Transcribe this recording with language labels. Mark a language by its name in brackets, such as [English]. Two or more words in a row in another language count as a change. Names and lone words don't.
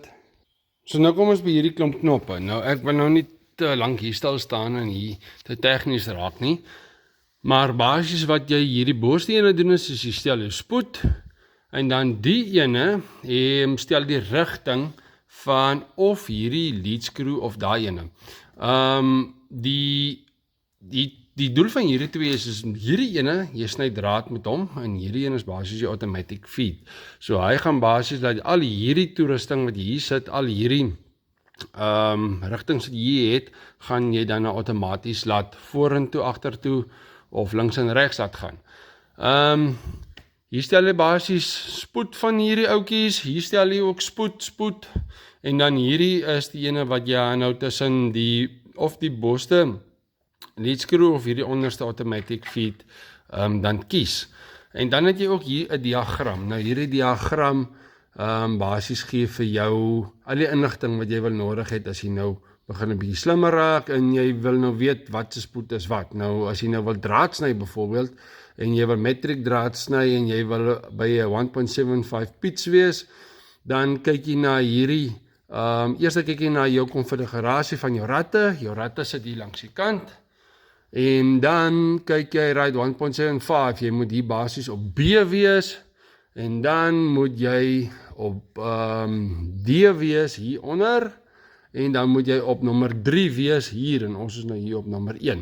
[Afrikaans] So nou kom ons by hierdie klomp knoppe. Nou ek wil nou nie te lank hier stil staan en hier te tegnies raak nie, maar basies wat jy hierdie boorste ene doen is jy stel jou spoed, en dan die ene stel die rigting van of hierdie [English] lead screw [Afrikaans] of daai ene. Die doel van hierdie twee is hierdie ene, jy sny draad met hom, en hierdie ene is basies die [English] automatic feed. [Afrikaans] So hy gaan basies dat al hierdie toerusting wat hier sit, al hierdie rigtings wat jy het, gaan jy dan outomaties laat vorentoe, agtertoe of links en regs laat gaan. Hier stel jy basies spoed van hierdie oukies, hier stel jy ook spoed, en dan hierdie is die ene wat jy nou tussen die boste [English] lead screw [Afrikaans] of hierdie onderste [English] automatic feed [Afrikaans] dan kies. En dan het jy ook hier 'n diagram. Nou hierdie diagram basies gee vir jou al die inligting wat jy wil nodig het as jy nou begin 'n bietjie slimmer raak en jy wil nou weet wat se spoed is wat. Nou as jy nou wil draad sny byvoorbeeld, en jy wil metric draad sny en jy wil by 'n 1.75 pitch wees, dan kyk jy na hierdie, eers kyk jy na jou konfigurasie van jou ratte sit hier langs die kant, en dan kyk jy right 1.75, jy moet hier basies op B wees, en dan moet jy op D wees hieronder, en dan moet jy op nommer 3 wees hier, en ons is nou hier op nommer 1.